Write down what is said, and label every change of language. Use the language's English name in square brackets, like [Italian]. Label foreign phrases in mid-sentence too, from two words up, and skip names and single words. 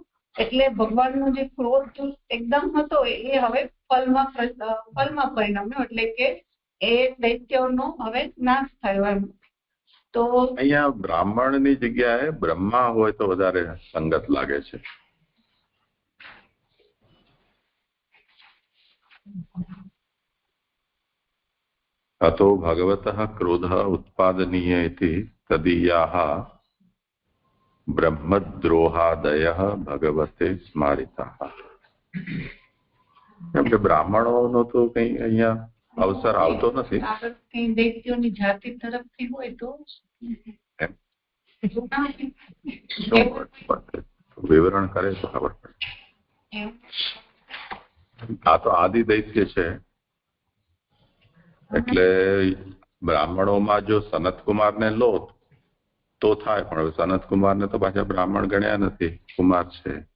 [Gujarati] એટલે ભગવાનનો જે ક્રોધ એકદમ હતો એ હવે ફલમાં પરિણમ્યો, એટલે કે એ દૈત્યોનો હવે નાશ થયો એમ. તો અહીંયા બ્રાહ્મણની જગ્યાએ બ્રહ્મા હોય તો વધારે સંગત લાગે છે. [Sanskrit] अतो भगवतः क्रोधः उत्पादनीय इति तदीयाः ब्रह्मद्रोहादयः भगवते स्मारिताः. [Gujarati] કેમ કે બ્રાહ્મણોનો તો કઈ અહીંયા અવસર આવતો નથી. કઈ દૈત્યોની જાતિ તરફથી હોય તો વિવરણ કરે તો ખબર પડે. આ તો આદિ દૈત્ય છે, એટલે બ્રાહ્મણોમાં જો સનતકુમારને લો તો થાય, પણ સનતકુમારને તો પાછા બ્રાહ્મણ ગણ્યા નથી, કુમાર છે.